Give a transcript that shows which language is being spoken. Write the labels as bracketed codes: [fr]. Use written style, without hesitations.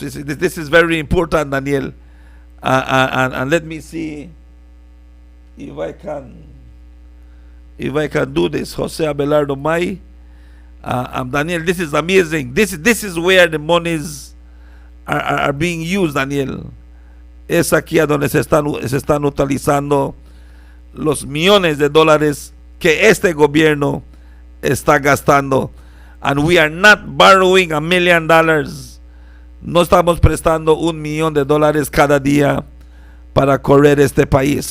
[en] This is very important, Daniel. And let me see if I can do this. Jose Abelardo Mai. Daniel, this is amazing. This is where the monies are being used, Daniel. [es] Es aquí a donde se están utilizando los millones de dólares que este gobierno está gastando. [en] And we are not borrowing $1 million. [es] No estamos prestando $1 millón cada día para correr este país.